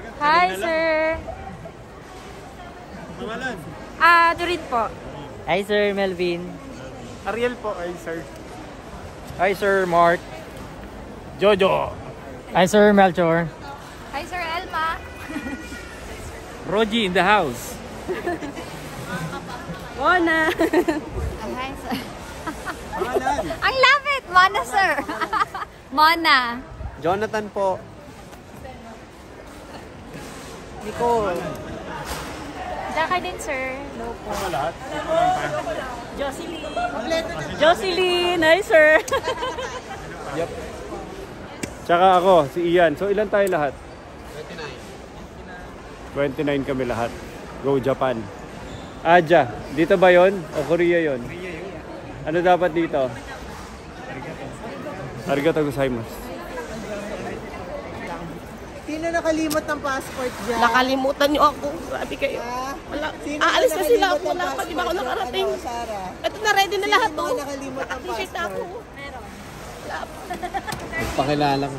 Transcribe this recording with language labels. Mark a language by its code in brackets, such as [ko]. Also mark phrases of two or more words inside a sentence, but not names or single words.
[en] Hi sir. [tl] Pangalan? Dorin po. [en] Hi, sir, Melvin. [tl] Ariel po, ay sir. [en] Hi, sir, Mark. Jojo. Hi, sir, Melchor. Hi sir Elma. Roji in the house. Mona. Hi sir. [tl] Ang lapit. Mona sir. Mona. Jonathan po. Nicole. Jaka din sir. Hello po. Lahat? [en] Jocelyn. Hi sir. [tl] Yep. Tsaka ako, si Ian. So ilan tayo lahat? 29 kami lahat. Go Japan. Aja, dito ba yon o Korea yon? Ano dapat dito? [ja] ありがとうございます. [tl] Sino nakalimot ng passport dyan? Nakalimutan niyo ako. Grabe kayo. Aalis na sila ako. Wala pa. Di ba ako nakarating? Ito na, ready na lahat to. Nakalimot ng T-shirt na ako. Pakilala ko.